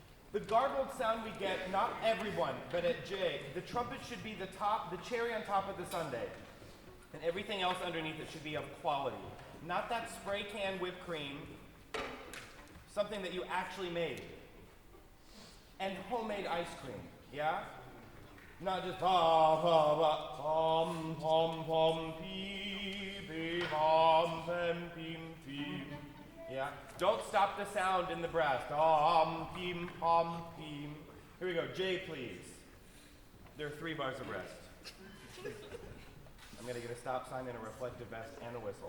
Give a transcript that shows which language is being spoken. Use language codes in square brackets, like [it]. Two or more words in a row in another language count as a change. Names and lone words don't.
[en] The gargled sound we get, not everyone, but at J, the trumpet should be the cherry on top of the sundae. And everything else underneath it should be of quality. Not that spray can whipped cream, something that you actually made. And homemade ice cream, yeah? Not just pom pom pom pee pee pom pem pim pim. Yeah? Don't stop the sound in the breath. Pom pim pom pim. Here we go. J, please. There are 3 bars of rest. I'm gonna get a stop sign and a reflective vest and a whistle.